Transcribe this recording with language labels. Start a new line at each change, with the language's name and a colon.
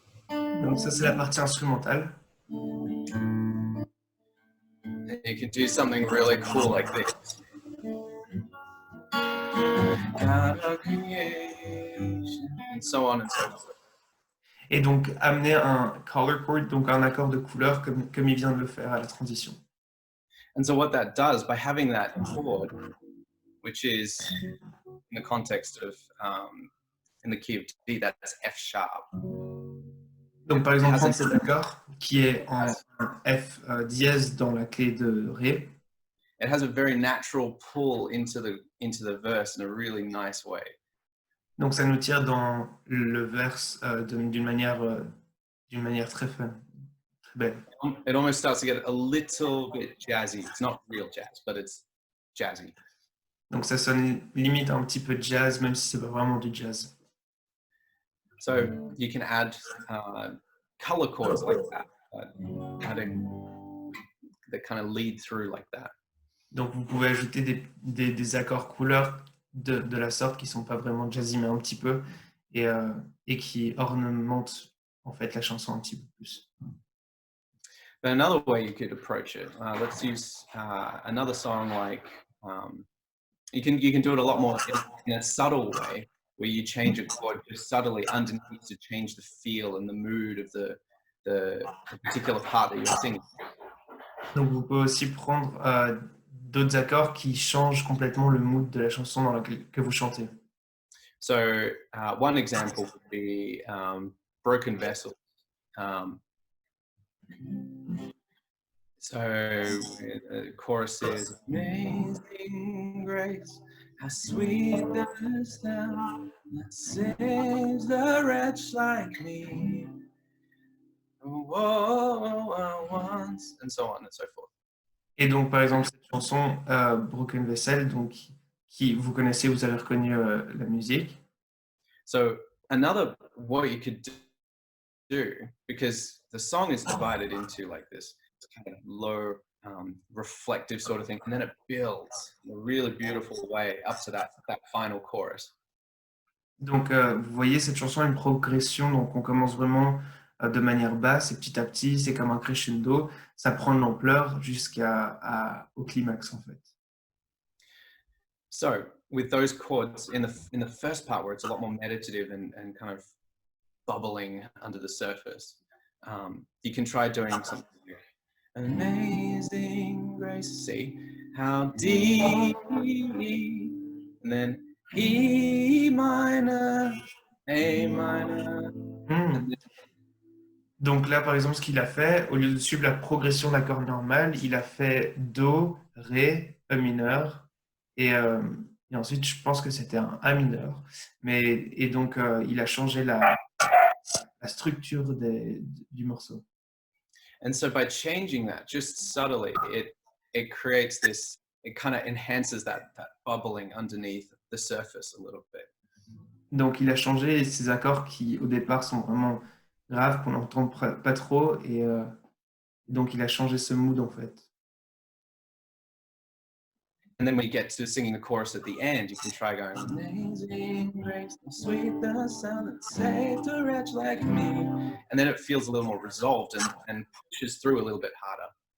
French: Donc, ça, c'est la partie instrumentale.
English: You can do something really cool like this. God of creation, and so on and so forth.
French: Et donc, amener un color chord, donc un accord de couleur, comme il vient de le faire à la transition.
English: And so what that does, by having that chord, which is in the context of in the key of D, that's F sharp.
French: Donc, par exemple,
English: Has
French: prendre
English: an,
French: cet accord qui est en F dièse dans la clé de Ré.
English: it has a very natural pull into the verse in a really nice way.
French: Donc, ça nous tire dans le verse d'une manière très fun, très belle.
English: It almost starts to get a little bit jazzy. It's not real jazz, but it's jazzy.
French: Donc, ça sonne limite un petit peu jazz, même si c'est pas vraiment du jazz.
English: So you can add color chords like that, adding that kind of lead through like that.
French: Donc, vous pouvez ajouter des accords couleurs de la sorte qui sont pas vraiment jazzy, mais un petit peu, et qui ornementent en fait la chanson un petit peu plus.
English: But another way you could approach it, let's use another song like you can do it a lot more in a subtle way, where you change a chord just subtly underneath to change the feel and the mood of the particular part that you're singing.
French: Donc, vous pouvez aussi prendre d'autres accords qui changent complètement le mood de la chanson dans laquelle que vous chantez.
English: So one example would be Broken Vessel. So the chorus is amazing grace, how sweet the sound that saves the wretch like me. Whoa, once, and so on and so forth.
French: Et donc, par exemple, cette chanson Broken Vessel, donc qui vous connaissez, vous avez reconnu la musique.
English: So another what you could do, because the song is divided into like this kind of low reflective sort of thing, and then it builds in a really beautiful way up to that final chorus.
French: Donc, vous voyez, cette chanson a une progression, donc on commence vraiment de manière basse, et petit à petit, c'est comme un crescendo, ça prend de l'ampleur jusqu'au climax, en fait.
English: So with those chords in the first part where it's a lot more meditative and kind of bubbling under the surface, you can try doing something like amazing grace, see how deep, and then E minor, A minor, and then,
French: Donc là, par exemple, ce qu'il a fait, au lieu de suivre la progression d'accords normale, il a fait Do, Ré, E mineur, et ensuite, je pense que c'était un A mineur. Et donc, il a changé la structure du morceau.
English: and so by changing that just subtly, it creates this, it kind of enhances that bubbling underneath the surface a little bit.
French: Donc, il a changé ces accords qui, au départ, sont vraiment graves, qu'on n'entend pas trop, et donc il a changé ce mood, en fait.
English: And then when you get to singing the chorus at the end, you can try going, amazing grace, how sweet the sound that saved a wretch like me. And then it feels a little more resolved and pushes through a little bit harder.